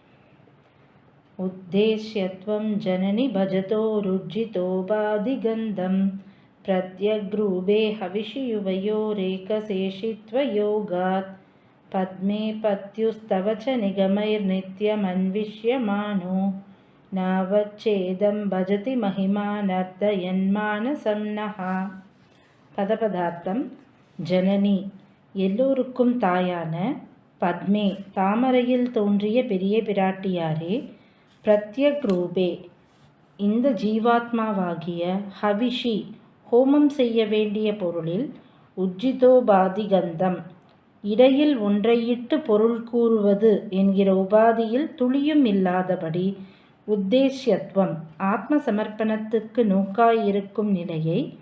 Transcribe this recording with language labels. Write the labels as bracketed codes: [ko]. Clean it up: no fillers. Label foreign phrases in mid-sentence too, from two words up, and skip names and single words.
[sa] उद्देश्यत्वं जननि भजतो रुज्जितोपाधिगन्धं प्रत्यग्रूभे हविषि युवयोरेकशेषित्वयोगात् पद्मे पत्युस्तव च निगमैर्नित्यमन्विष्यमानो नावच्छेदं भजति महिमानर्दयन्मानसं नः. [ta] பதபதார்த்தம் ஜனனி எல்லோருக்கும் தாயான, பத்மே தாமரையில் தோன்றிய பெரிய பிராட்டியாரே, [sa] प्रत्यक् रूपे [ta] இந்த ஜீவாத்மாவாகிய, ஹவிஷி ஹோமம் செய்ய வேண்டிய பொருளில், உஜ்ஜிதோபாதிகந்தம் இடையில் ஒன்றையிட்டு பொருள் கூறுவது என்கிற உபாதியில் துளியும் இல்லாதபடி, உத்தேஷ்யத்துவம் ஆத்ம சமர்ப்பணத்துக்கு நோக்காயிருக்கும் நிலையை,